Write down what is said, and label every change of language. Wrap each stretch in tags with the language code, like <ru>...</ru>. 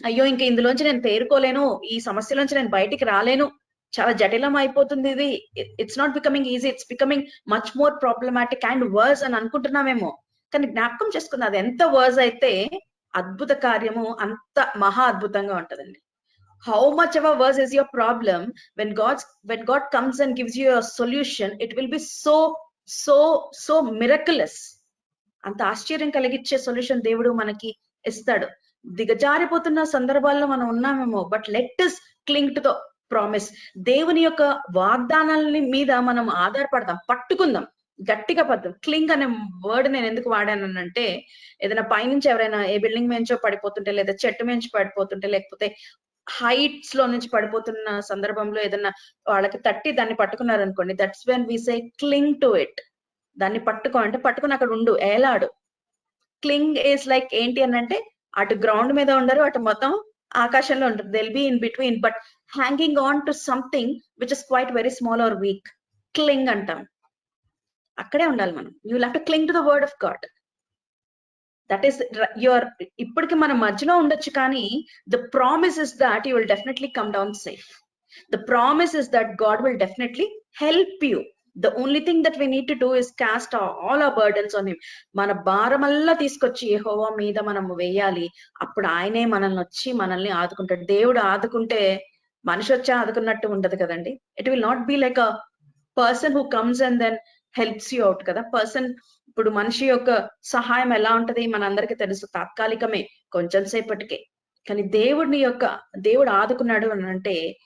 <te>అయ్యో ఇంకా ఇందులోంచి నేను తేరుకోలేను, ఈ సమస్యలోంచి నేను బయటికి రాలేను, చాలా జటిలం అయిపోతుంది ఇది,</te> <en>it's not becoming easy, it's becoming much more problematic and worse</en> <te>అని అనుకుంటున్నామేమో. కానీ జ్ఞాపకం చేసుకున్నది అది ఎంత వర్స్ అయితే అద్భుత కార్యము అంత మహా అద్భుతంగా ఉంటదండి.</te> <en>How much ever worse is your problem, when God comes and gives you a solution, it will be so miraculous.</en> <te>అంత ఆశ్చర్యం కలిగించే సొల్యూషన్ దేవుడు మనకి ఇస్తాడు. దిగజారిపోతున్న సందర్భాల్లో మనం ఉన్నామేమో,</te> <en>But let us cling to the promise.</en> <te>దేవుని యొక్క వాగ్దానాలని మీద మనం ఆధారపడదాం, పట్టుకుందాం, గట్టిగా పడదాం. క్లింగ్ అనే వర్డ్ నేను ఎందుకు వాడానంటే, ఏదైనా పైనుంచి ఎవరైనా ఏ బిల్డింగ్ మేంచో పడిపోతుంటే, లేదా చెట్టు మేంచి పడిపోతుంటే, లేకపోతే హైట్స్ లో నుంచి పడిపోతున్న సందర్భంలో ఏదైనా వాళ్ళకి తట్టి దాన్ని పట్టుకున్నారు అనుకోండి,</te> <en>That's when we say cling to it.</en> <te>దాన్ని పట్టుకో అంటే పట్టుకుని అక్కడ ఉండు, ఏలాడు.</te> <en>cling is like</en> <te>ఏంటి అని అంటే, అటు గ్రౌండ్ మీద ఉండరు, అటు మొత్తం ఆకాశంలో ఉంటుంది.</te> <en>Will be in between, but hanging on to something which is quite very small or weak.</en> <te>క్లింగ్ అంటాం. అక్కడే ఉండాలి మనం.</te> <en>You will have to cling to the word of God. That is your.</en> <te>ఇప్పటికి మన మధ్యలో ఉండొచ్చు, కానీ</te> <en>The promise is that you will definitely come down safe. The promise is that God will definitely help you. The only thing that we need to do is cast all our burdens on him.</en> <te>మన భారమల్లా తీసుకొచ్చి యెహోవా మీద మనం వేయాలి. అప్పుడు ఆయనే మనల్ని ఆదుకుంటాడు. దేవుడు ఆదుకుంటే మనిషి వచ్చి ఆదుకున్నట్టు ఉండదు కదండి.</te> <en>It will not be like a person who comes and then helps you out కదా.</en> <te>ఇప్పుడు మనిషి యొక్క సహాయం ఎలా ఉంటది మనందరికీ తెలుసు, తాత్కాలికమే, కొంచెం సేపటికే. కానీ దేవుడు ఆదుకున్నాడు అని అంటే</te>